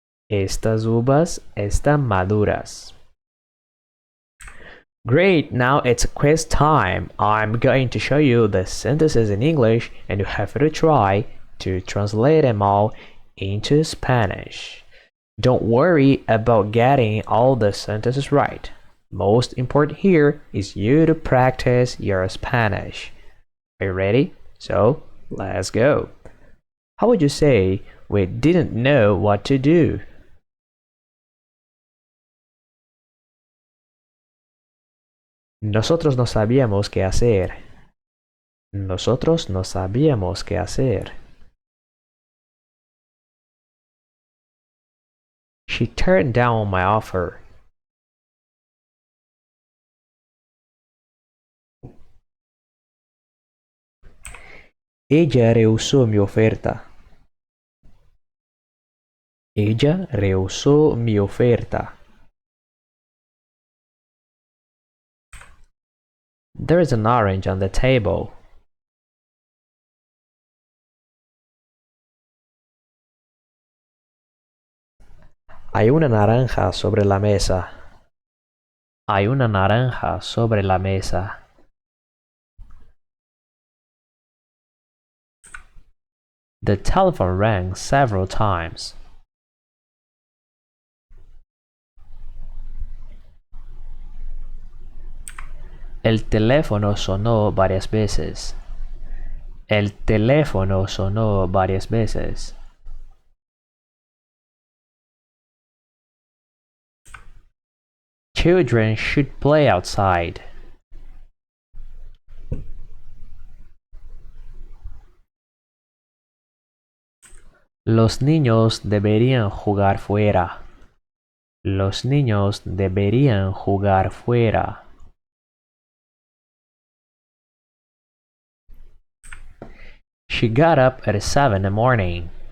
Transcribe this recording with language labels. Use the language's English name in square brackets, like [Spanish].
[Spanish] Estas uvas están maduras. [English] Great, now it's quiz time. I'm going to show you the sentences in English and you have to try to translate them all into Spanish. Don't worry about getting all the sentences right. Most important here is you to practice your Spanish. Are you ready? So, let's go. How would you say we didn't know what to do? [Spanish] Nosotros no sabíamos qué hacer. Nosotros no sabíamos qué hacer. [English] She turned down my offer. [Spanish] Ella rehusó mi oferta. Ella rehusó mi oferta. [English] There is an orange on the table. [Spanish] Hay una naranja sobre la mesa. Hay una naranja sobre la mesa. [English] The telephone rang several times. [Spanish] El teléfono sonó varias veces. El teléfono sonó varias veces. [English] Children should play outside. [Spanish] Los niños deberían jugar fuera. Los niños deberían jugar fuera. [English] She got up at 7 in the morning.